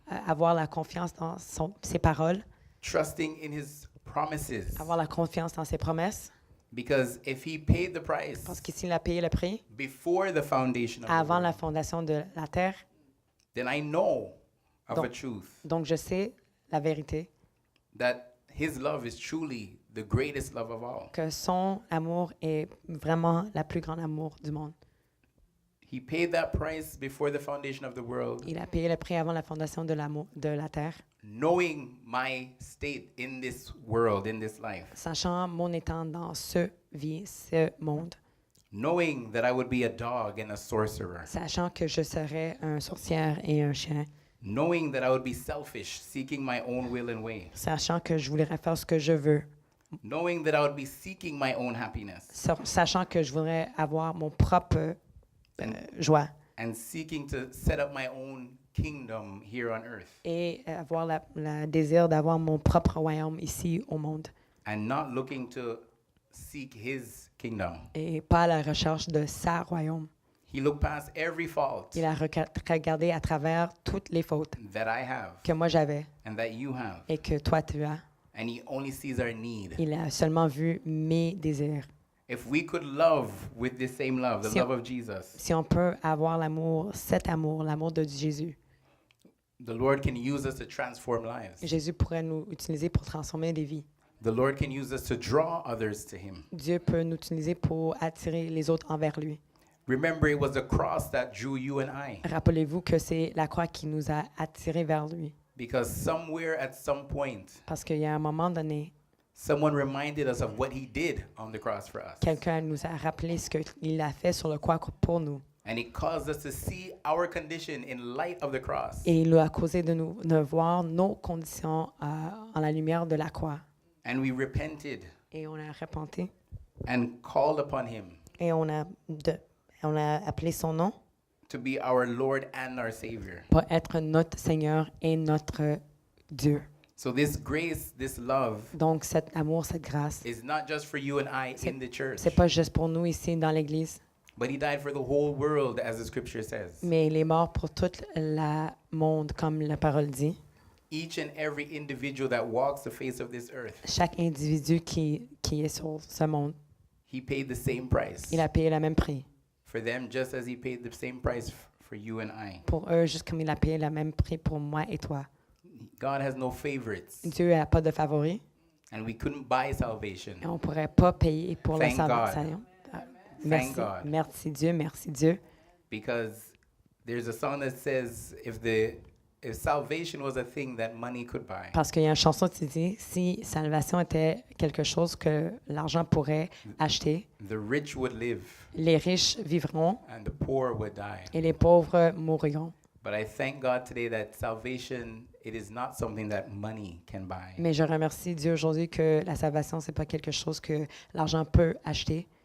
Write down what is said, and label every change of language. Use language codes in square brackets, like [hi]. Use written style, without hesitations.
[fr] avoir la confiance dans ses paroles, [en] trusting in His promises. [fr] avoir la confiance dans ses promesses. [en] Because if He paid the price [fr] Parce que s'il a payé le prix [en] before the foundation of the [fr] avant la [en] world, [fr] fondation de la terre, [en] then I know of a [fr] Donc- [en] truth [fr] Donc, je sais la vérité, [en] that his love is truly the greatest love of all. [fr] que son amour est vraiment la plus grande amour du monde. [en] He paid that price before the foundation of the world, [fr] Il a payé le prix avant la fondation de la terre, [en] knowing my state in this world, in this life, [fr] sachant mon état dans ce monde, [en] knowing that I would be a dog and a sorcerer, [fr] sachant que je serais un sorcière et un chien, [en] knowing that I would be selfish, seeking my own will and way, [fr] sachant que je voudrais faire ce que je veux, [en] knowing that I would be seeking my own happiness [fr] sachant que je voudrais avoir mon propre joie [en] and seeking to set up my own kingdom here on earth [fr] et avoir le désir d'avoir mon propre royaume ici au monde [en] and not looking to seek his kingdom. [fr] et pas à la recherche de sa royaume. [en] He looked past every fault [fr] Il a regardé à travers toutes les fautes [en] that I have [fr] que moi j'avais [en] and that you have, [fr] et que toi tu as. [en] and he only sees our need. [fr] Il a seulement vu mes désirs. [en] If we could love with this same love, the [fr] Si- [en] love of Jesus, [fr] Si on peut avoir l'amour, cet amour, l'amour de Jésus, [en] the Lord can use us to transform lives. [fr] Jésus pourrait nous utiliser pour transformer des vies. [en] The Lord can use us to draw others to him. [fr] Dieu peut nous utiliser pour attirer les autres envers lui. [en] Remember, it was the cross that drew you and I, [fr] Rappelez-vous que c'est la croix qui nous a attirés vers lui. [en] because somewhere at some point, [fr] Parce qu'il y a un moment donné, [en] someone reminded us of what he did on the cross for us. [fr] quelqu'un nous a rappelé ce qu'il a fait sur le croix pour nous. [en] And it caused us to see our condition in light of the cross. [fr] Et il a causé de voir nos conditions en la lumière de la croix. [en] And we repented [fr] Et on a repenté. [en] and called upon him [fr] Et on a appelé son nom [en] to be our Lord and our Savior. [fr] pour être notre Seigneur et notre Dieu. [en] So this grace, this love, [fr] Donc cet amour, cette grâce, [en] is not just for you and I in the church, [fr] c'est pas juste pour nous ici dans l'Église, [en] but he died for the whole world, as the scripture says. [fr] mais il est mort pour tout le monde, comme la parole dit. [en] Each and every individual that walks the face of this earth, [fr] Chaque individu qui est sur ce monde, [en] he paid the same price [fr] il a payé le même prix. [en] for them, just as he paid the same price for you and I. [fr] Pour eux, juste comme il a payé le même prix pour moi et toi. [en] God has no favorites, [fr] Dieu n'a pas de favoris [en] and we couldn't buy salvation. [fr] et on ne pourrait pas payer pour la [en] Thank [fr] salvation. Merci, [en] God. [fr] merci Dieu. [en] Because there's a song that says, if salvation was a thing that money could buy, [fr] Parce qu'il y a une chanson qui dit, si salvation était quelque chose que l'argent pourrait acheter, [en] the rich would live [fr] les riches vivront [en] and the poor would die. [fr] et les pauvres mourront. [en] But I thank God today that salvation, it is not something that money can buy. [fr] Mais je remercie Dieu aujourd'hui que la salvation, c'est pas quelque chose que l'argent peut acheter.